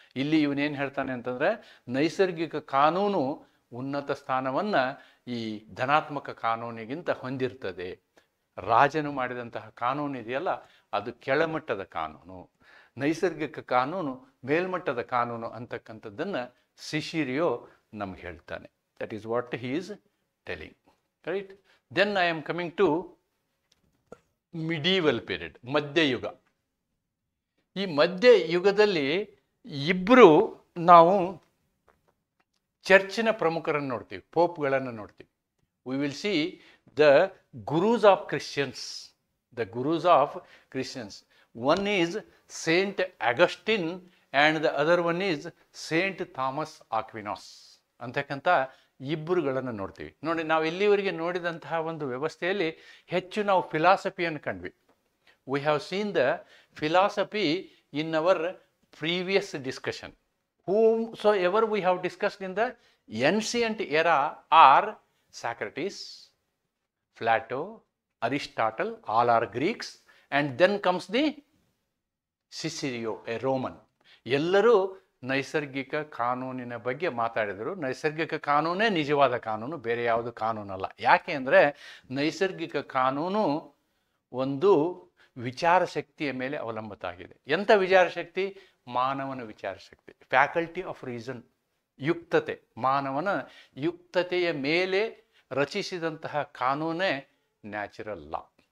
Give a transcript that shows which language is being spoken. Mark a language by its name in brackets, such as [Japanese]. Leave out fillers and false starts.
[Kannada] ಇಲ್ಲಿ ಇವನೇನು ಹೇಳ್ತಾನೆ ಅಂತಂದರೆ, ನೈಸರ್ಗಿಕ ಕಾನೂನು ಉನ್ನತ ಸ್ಥಾನವನ್ನು ಈ ಧನಾತ್ಮಕ ಕಾನೂನಿಗಿಂತ ಹೊಂದಿರ್ತದೆ. ರಾಜನು ಮಾಡಿದಂತಹ ಕಾನೂನು ಇದೆಯಲ್ಲ, ಅದು ಕೆಳಮಟ್ಟದ ಕಾನೂನು, ನೈಸರ್ಗಿಕ ಕಾನೂನು ಮೇಲ್ಮಟ್ಟದ ಕಾನೂನು ಅಂತಕ್ಕಂಥದ್ದನ್ನು ಸಿಸಿರಿಯೋ ನಮ್ಗೆ ಹೇಳ್ತಾನೆ. [English] That is what he is telling, right? Then I am coming to medieval period, ಮಧ್ಯಯುಗ. [Kannada] ಈ ಮಧ್ಯಯುಗದಲ್ಲಿ ಇಬ್ಬರು ನಾವು ಚರ್ಚಿನ ಪ್ರಮುಖರನ್ನು ನೋಡ್ತೀವಿ, ಪೋಪ್ಗಳನ್ನು ನೋಡ್ತೀವಿ. [English] We will see the gurus of Christians, the gurus of Christians. One is saint Augustine and the other one is saint Thomas Aquinas [Kannada] ಅಂತಕ್ಕಂಥ ಇಬ್ಬರುಗಳನ್ನು ನೋಡ್ತೀವಿ. ನೋಡಿ, ನಾವು ಇಲ್ಲಿವರೆಗೆ ನೋಡಿದಂತಹ ಒಂದು ವ್ಯವಸ್ಥೆಯಲ್ಲಿ ಹೆಚ್ಚು ನಾವು ಫಿಲಾಸಫಿಯನ್ನು ಕಂಡ್ವಿ. [English] We have seen the philosophy in our previous discussion. whom so ever we have discussed in the ancient era are Socrates, Plato, Aristotle, all are Greeks, and then comes the Cicero, a Roman. [Kannada] ಎಲ್ಲರೂ ನೈಸರ್ಗಿಕ ಕಾನೂನಿನ ಬಗ್ಗೆ ಮಾತಾಡಿದರು. ನೈಸರ್ಗಿಕ ಕಾನೂನೇ ನಿಜವಾದ ಕಾನೂನು, ಬೇರೆ ಯಾವುದು ಕಾನೂನಲ್ಲ. ಯಾಕೆ ಅಂದರೆ ನೈಸರ್ಗಿಕ ಕಾನೂನು ಒಂದು ವಿಚಾರ ಶಕ್ತಿಯ ಮೇಲೆ ಅವಲಂಬಿತ ಆಗಿದೆ. ಎಂಥ ವಿಚಾರ ಶಕ್ತಿ? ಮಾನವನ ವಿಚಾರ ಶಕ್ತಿ, ಫ್ಯಾಕಲ್ಟಿ ಆಫ್ ರೀಸನ್, ಯುಕ್ತತೆ, ಮಾನವನ ಯುಕ್ತತೆಯ ಮೇಲೆ ರಚಿಸಿದಂತಹ ಕಾನೂನೇ ನ್ಯಾಚುರಲ್ ಲಾ.